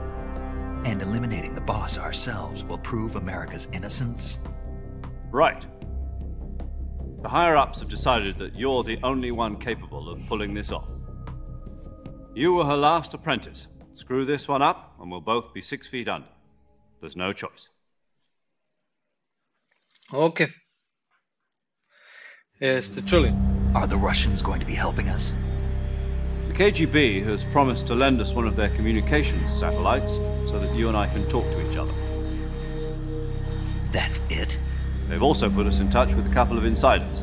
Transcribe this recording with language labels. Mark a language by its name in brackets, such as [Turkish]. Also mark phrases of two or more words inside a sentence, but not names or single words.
[English] And eliminating the Boss ourselves will prove America's innocence? Right. The higher-ups have decided that you're the only one capable of pulling this off. You were her last apprentice. Screw this one up, and we'll both be 6 feet under. There's no choice. [Croatian] Ok. Jeste čuli? [English] Are the Russians going to be helping us? The KGB has promised to lend us one of their communications satellites so that you and I can talk to each other. That's it? They've also put us in touch with a couple of insiders.